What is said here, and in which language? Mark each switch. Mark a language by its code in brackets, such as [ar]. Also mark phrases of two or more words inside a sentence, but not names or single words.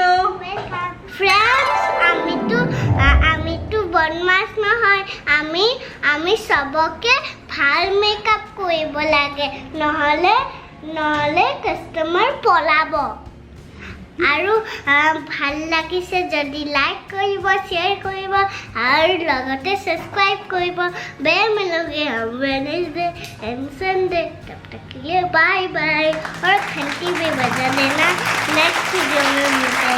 [as] ফ্ৰেণ্ডছ আমিতো বদমাছ নহয় আমি সবকে ভাল মেকআপ কৰিব লাগে নহ'লে কাষ্টমাৰ পলাব আৰু ভাল লাগিছে যদি লাইক কৰিব শ্বেয়াৰ কৰিব আৰু লগতে সাবস্ক্রাইব কৰিব বেল [hi] मिलोगे हम [en] Wednesday and Sunday [hi] तब तक के लिए [en] bye bye [hi] और घंटी भी बजा देना [en] next video [hi] में